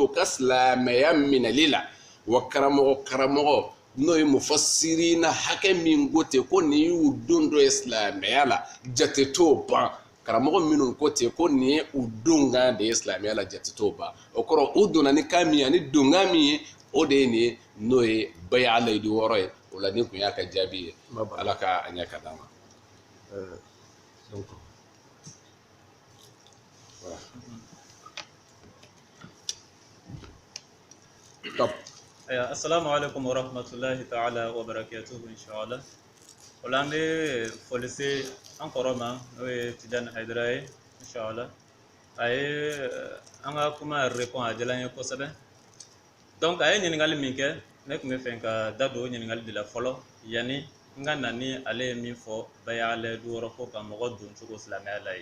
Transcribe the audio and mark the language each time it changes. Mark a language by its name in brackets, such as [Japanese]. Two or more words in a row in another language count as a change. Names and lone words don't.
[Bambara] ka silamɛya minɛli la wa karamɔgɔ n'o ye mufassirina hakɛ min ko ten ko nin y'u don dɔ ye silamɛya la jate t'o ban karamɔgɔ minnu ko ten ko nin ye u donkan de ye silamɛya la jate t'o ban o kɔrɔ u donna ni kan min ye ani donkan min ye o de ye nin ye n'o ye baya layidu wɔɔrɔ ye o la ni kun y'a ka jaabi ye ala ka a ɲɛ ka d'an ma. Top. [Arabic] السلام عليكم ورحمة الله تعالى وبركاته إن شاء الله. [Bambara] Olan be folise an koroma no ye Tidiane Haidara ye inshallah. Aye an ka kuma répond a jalan ye kosɛbɛ. Donc aye ɲininkali min kɛ ne tun bɛ fɛ ka da don ɲininkali de la fɔlɔ yani n ka na ni ale ye min fɔ baya layidu wɔɔrɔ ko ka mɔgɔ don cogo silamɛya la ye.